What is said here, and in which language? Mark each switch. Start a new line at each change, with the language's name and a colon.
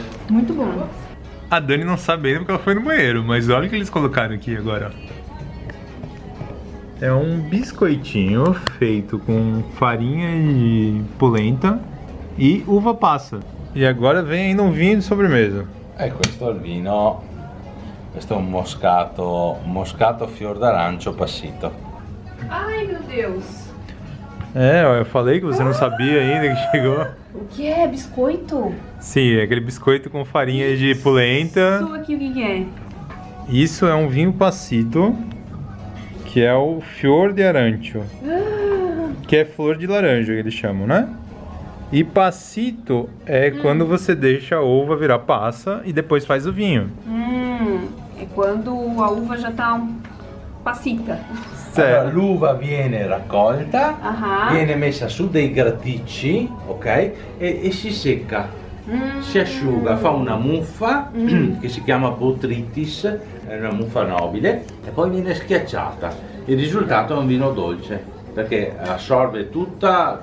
Portuguese: Muito bom. A Dani não sabe ainda porque ela foi no banheiro, mas olha o que eles colocaram aqui agora. É um biscoitinho feito com farinha de polenta e uva passa. E agora vem ainda um vinho de sobremesa.
Italian: E questo è il vino, questo è un moscato fior d'arancio passito.
Portuguese: Ai, meu Deus. Eu falei que você não sabia ainda que chegou. O que é? Biscoito? Sim, é aquele biscoito com farinha de polenta. Isso aqui o que é? Isso é um vinho passito, que é o fior de arancio, que é flor de laranja que eles chamam, né? E passito é quando você deixa a uva virar passa e depois faz o vinho. É quando a uva já tá passita.
Italian: Allora, l'uva viene raccolta, Ah. viene messa su dei graticci, ok? E si secca, si asciuga, fa una muffa che si chiama botrytis, è una muffa nobile, e poi viene schiacciata. Il risultato è un vino dolce, perché assorbe tutto